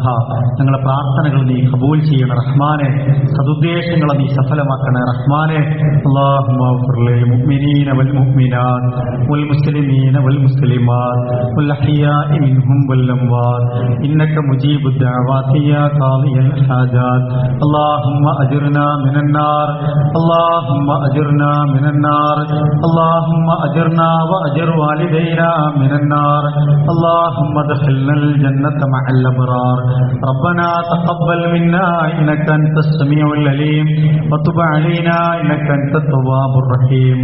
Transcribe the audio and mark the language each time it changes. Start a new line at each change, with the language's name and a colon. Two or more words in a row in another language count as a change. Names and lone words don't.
Malayalam: ഞങ്ങളുടെ പ്രാർത്ഥനകൾ നീ കബൂൽ ചെയ്യണ റഹ്മാനെ. സദുദ്ദേശങ്ങളെ നീ സഫലമാക്കണേ റഹ്മാനെ.
Arabic: اللهم اغفر للمؤمنين والمؤمنات والمسلمين والمسلمات والأحياء منهم والأموات إنك مجيب الدعوات يا قاضي الحاجات. اللهم أجرنا من النار، اللهم أجرنا من النار، اللهم أجرنا وأجر والدينا من النار، اللهم ادخلنا الجنة مع الأبرار. ربنا تقبل منا إنك أنت السميع العليم وتب علينا إنك أنت التواب الرحيم.